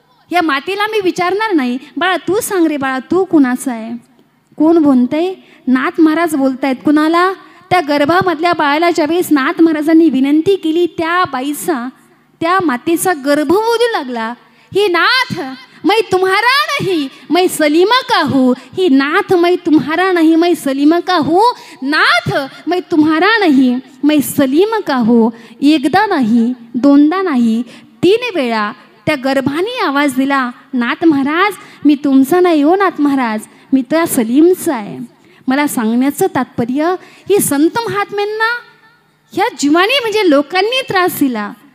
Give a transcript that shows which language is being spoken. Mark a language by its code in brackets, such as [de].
[mr] या मातेला मी विचारणार नाही, बाळा तू सांग रे बाळा तू कुणाचा आहे? कोण बोलतंय? नाथ महाराज बोलतायत. कुणाला? त्या गर्भामधल्या बाळाला ज्यावेळेस नाथ महाराजांनी विनंती केली, त्या बाईचा, त्या मातेचा गर्भ बोलू लागला, हे नाथ [hi] मैं तुम्हारा नहीं मैं सलीम का हूँ, ही नाथ मैं तुम्हारा नहीं मैं सलीम का हूँ, नाथ मैं तुम्हारा नहीं मैं सलीम का हूँ. [mr] एकदा नाही, दोनदा नाही, 3 वेळा त्या गर्भाने आवाज दिला, नाथ महाराज मी तुमचा नाही हो नाथ महाराज, मी त्या सलीमचा आहे. मला सांगण्याचं तात्पर्य, ही संत महात्म्यांना ह्या जीवाने म्हणजे लोकांनी त्रास दिला.